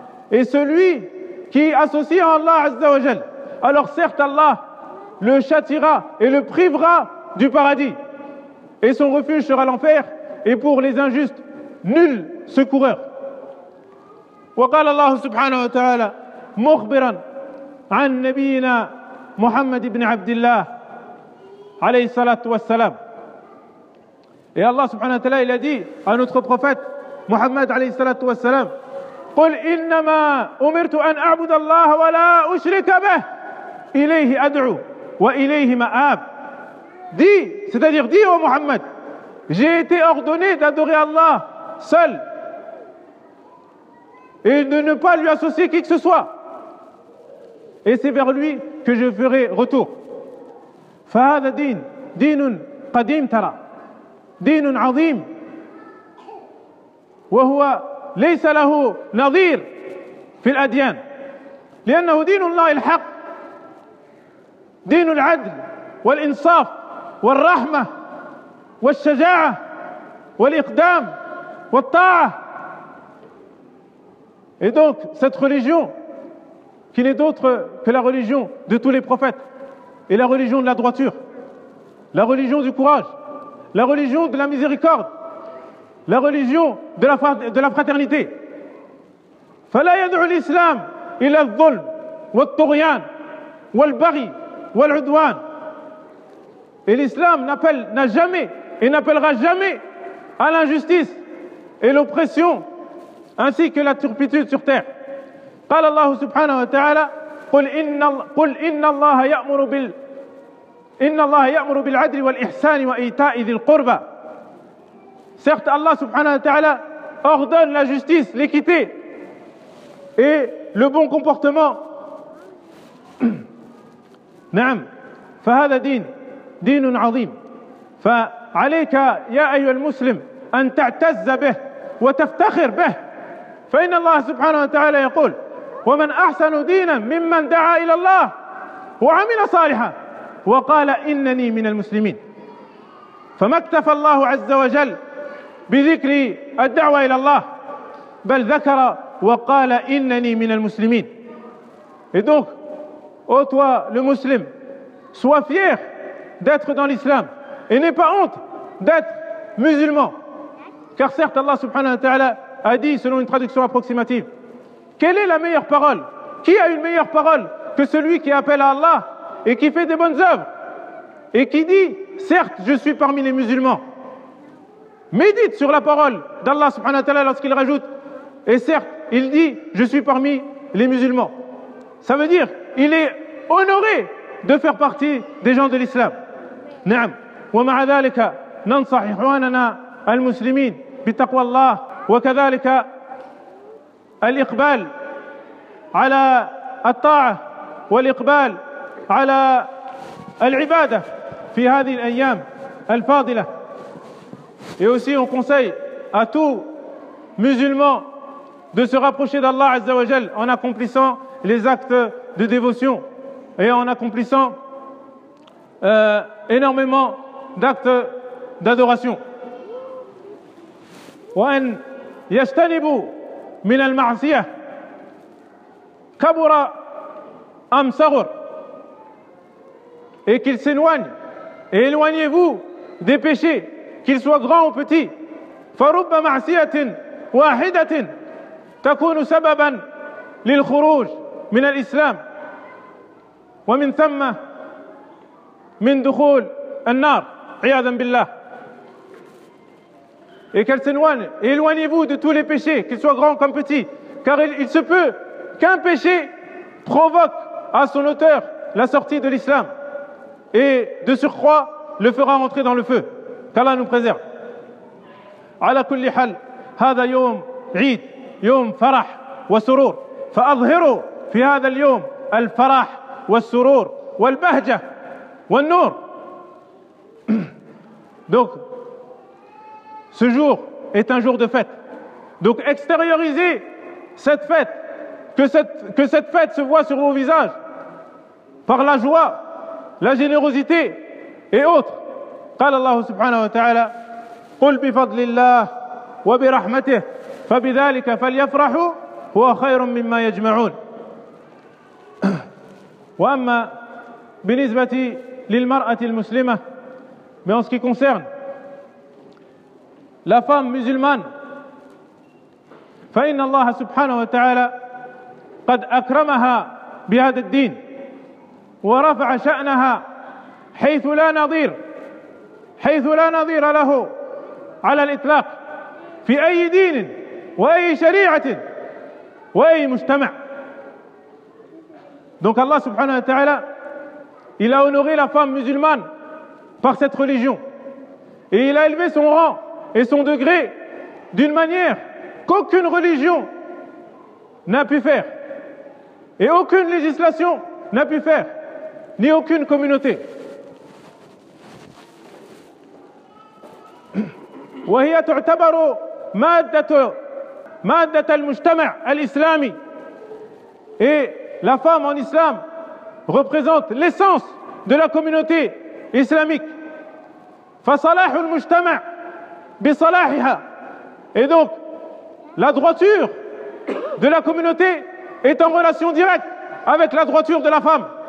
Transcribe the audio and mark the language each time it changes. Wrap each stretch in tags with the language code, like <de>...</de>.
<fr>Et celui qui associe à Allah</fr> <ar>Azza wa Jal,</ar> <fr>alors certes Allah le châtiera et le privera du paradis, et son refuge sera l'enfer, et pour les injustes, nul secoureur.</fr> <ar>وقال الله سبحانه وتعالى مخبرا عن نبينا محمد بن عبد الله عليه الصلاة والسلام.</ar> <fr>Et Allah</fr> <ar>سبحانه وتعالى</ar> <fr>il a dit à notre prophète</fr> <ar>محمد عليه الصلاة والسلام: قل إنما أمرت أن أعبد الله ولا أشرك به إليه أدعو وإليه مآب.</ar> <fr>Dis, ô محمد, j'ai été ordonné d'adorer Allah seul et de ne pas lui associer qui que ce soit, et c'est vers lui que je ferai retour.</fr> <ar>فهذا دين دين قديم ترى دين عظيم وهو ليس له نظير في الأديان لأنه دين الله الحق دين العدل والإنصاف والرحمة والشجاعة والإقدام والطاعة.</ar> <fr>Et donc cette religion qui n'est d'autre que la religion de tous les prophètes et la religion de la droiture, la religion du courage, la religion de la miséricorde, la religion de la fraternité.</fr> <ar>فَلَا يَدْعُ الْإِسْلَامِ إِلَى الظُّلْمِ وَالطُّغْيَانِ وَالْبَغِي وَالْعُدْوَانِ.</ar> <fr>Et l'islam n'a jamais et n'appellera jamais à l'injustice et l'oppression ainsi que la turpitude sur terre.</fr> <ar>قال الله سبحانه وتعالى قل إن الله يأمر بال إن الله يأمر بالعدل والإحسان وإيتاء ذي القربى.</ar> <fr>Certes Allah</fr> <ar>سبحانه وتعالى</ar> <fr>ordonne la justice, l'équité et le bon comportement.</fr> <ar>نعم فهذا دين دين عظيم فعليك يا أيها المسلم أن تعتز به وتفتخر به فإن الله سبحانه وتعالى يقول ومن أحسن دينا ممن دعا إلى الله وعمل صالحا وقال إنني من المسلمين. فما اكتفى الله عز وجل بذكر الدعوة إلى الله بل ذكر وقال إنني من المسلمين.</ar> <fr>Et donc, ô toi le muslim, sois fier d'être dans l'islam et n'aie pas honte d'être musulman. Car certes Allah</fr> <ar>subhanahu wa ta'ala</ar> <fr>a dit selon une traduction approximative: quelle est la meilleure parole? Qui a une meilleure parole que celui qui appelle à Allah et qui fait des bonnes œuvres et qui dit « Certes, je suis parmi les musulmans ». Médite sur la parole d'Allah</fr> <ar>subhanahu wa ta'ala</ar> <fr>lorsqu'il rajoute « Et certes, il dit « Je suis parmi les musulmans ». Ça veut dire « Il est honoré de faire partie des gens de l'islam ».</fr> <ar>نعم. ومع ذلك ننصح إخواننا المسلمين بتقوى الله وكذلك الإقبال على الطاعة والإقبال على العبادة في هذه الأيام الفاضلة.</ar> <fr>Et aussi on conseille à tous musulmans de se rapprocher d'Allah</fr> <ar>Azza wa Jal</ar> <fr>en accomplissant les actes de dévotion et en accomplissant énormément d'actes d'adoration.</fr> <ar>وأن يجتنبوا من المعصية كبر أم صغر.</ar> <fr>Et qu'ils s'éloignent et éloignez-vous des péchés, qu'ils soient grands ou petits.</fr> <ar>فرب معصية واحدة تكون سببا للخروج من الإسلام ومن ثم من دخول النار عياذا بالله.</ar> <fr>Et qu'elle s'éloigne, et éloignez-vous de tous les péchés, qu'ils soient grands comme petits, car il se peut qu'un péché provoque à son auteur la sortie de l'islam, et de surcroît le fera entrer dans le feu. Qu'Allah nous préserve.</fr> <ar>على كل حال هذا يوم عيد يوم فرح وسرور فأظهروا في هذا اليوم الفرح والسرور والبهجة والنور.</ar> <fr>Donc ce jour est un jour de fête. Donc extériorisez cette fête, que cette fête se voit sur vos visages par la joie, la générosité et autres.</fr> <ar>قال الله سبحانه وتعالى قل بفضل الله وبرحمته فبذلك فليفرحوا هو خير مما يجمعون. وأما بالنسبة للمرأة المسلمة,</ar> <fr>mais en ce qui concerne la femme musulmane,</fr> <ar>فإن الله سبحانه وتعالى قد أكرمها بهذا الدين ورفع شأنها حيث لا نظير له على الإطلاق في أي دين وأي شريعة وأي مجتمع.</ar> <fr>Donc Allah</fr> <ar>سبحانه وتعالى</ar> <fr>il a honoré la femme musulmane par cette religion et il a élevé son rang et son degré d'une manière qu'aucune religion n'a pu faire et aucune législation n'a pu faire, ni aucune communauté.</fr> <ar>وهي تعتبر مادة المجتمع الإسلامي.</ar> <fr>Et la femme en islam représente l'essence de la communauté islamique.</fr> <ar>فصلاح المجتمع بصلاحها.</ar> <fr>Et donc, la droiture de la communauté est en relation directe avec la droiture de la femme.</fr>